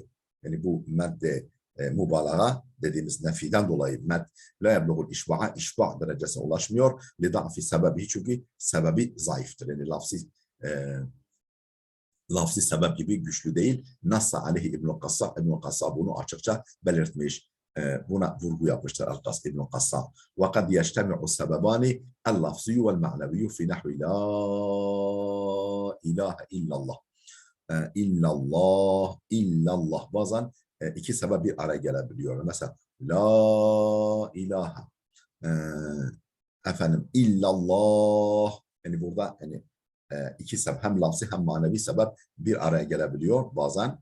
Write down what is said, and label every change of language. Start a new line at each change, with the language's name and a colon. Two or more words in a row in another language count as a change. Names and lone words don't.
Turkish: Yani bu madde mübalağa dediğimiz nefiden dolayı
Arabic: لا يبلغ الإشباع,
Turkish: işba derecesine ulaşmıyor.
Arabic: لضعف سببه,
Turkish: çünkü sebebi zayıftır. Yani lafzi sebep gibi güçlü değil.
Arabic: نص عليه
Turkish: İbnül Kassa. İbnül Kassa bunu açıkça belirtmiş. Buna vurgu yapmıştır İbn-i Kassam.
Arabic: وَقَدْ يَجْتَمِعُ السَّبَبَانِ الْلَفْزِيُّ وَالْمَعْنَوِيُّ فِي نَحْوِ لَا إِلَٰهَ إِلَّا اللّٰهِ. İllallah.
Turkish: Bazen iki sebep bir araya gelebiliyor. Mesela
Arabic: لا إله
Turkish: efendim illallah, yani burada yani iki sebep, hem lafzi hem manevi sebep bir araya gelebiliyor bazen.